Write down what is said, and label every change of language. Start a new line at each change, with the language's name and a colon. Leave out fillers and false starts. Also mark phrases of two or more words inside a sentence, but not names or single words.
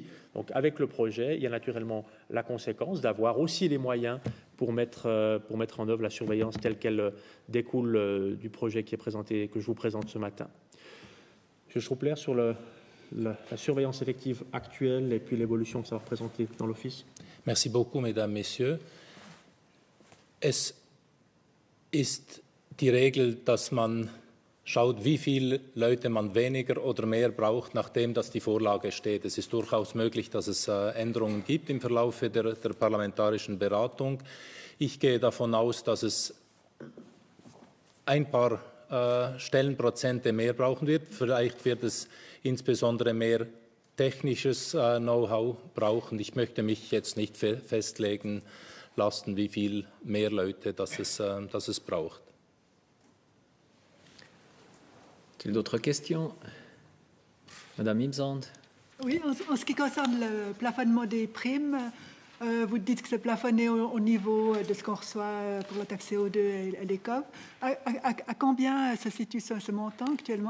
French: Donc avec le projet, il y a naturellement la conséquence d'avoir aussi les moyens pour mettre en œuvre la surveillance telle qu'elle découle du projet qui est présenté, que je vous présente ce matin. M. Schruppler, sur la surveillance effective actuelle et puis l'évolution que ça va représenter dans l'Office. Merci beaucoup, Mesdames, Messieurs.
German: Es ist die Regel, dass man schaut, wie viele Leute man weniger oder mehr braucht, nachdem dass die Vorlage steht. Es ist durchaus möglich, dass es Änderungen gibt im Verlauf der parlamentarischen Beratung. Ich gehe davon aus, dass es ein paar Stellenprozente mehr brauchen wird. Vielleicht wird es insbesondere mehr technisches Know-how brauchen. Ich möchte mich jetzt nicht festlegen lassen, wie viel mehr Leute dass es braucht.
French: Est-il d'autres questions? Madame Imsand. Oui, en ce qui concerne le plafonnement des primes, vous dites que c'est plafonné au niveau de ce qu'on reçoit pour la taxe CO2 et les COP. À combien se situe ce montant actuellement?